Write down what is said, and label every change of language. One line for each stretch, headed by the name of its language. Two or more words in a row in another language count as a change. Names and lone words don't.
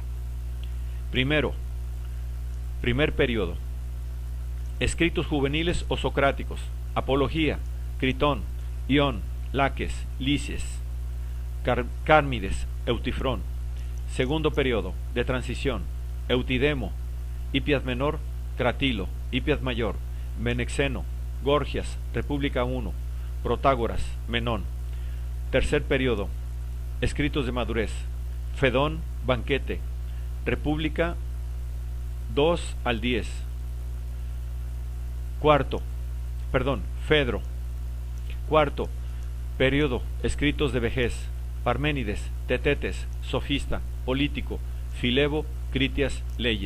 Spanish: Primero, primer periodo. Escritos juveniles o socráticos: Apología, Critón, Ión, Laques, Licies, Cármides, Eutifrón. Segundo periodo, de transición: Eutidemo, Hipias Menor, Cratilo, Hipias Mayor, Menexeno, Gorgias, República I, Protágoras, Menón. Tercer periodo, escritos de madurez: Fedón, Banquete, República 2 al 10. Fedro. Cuarto periodo, escritos de vejez: Parménides, Tetetes, Sofista, Político, Filebo, Critias, Leyes.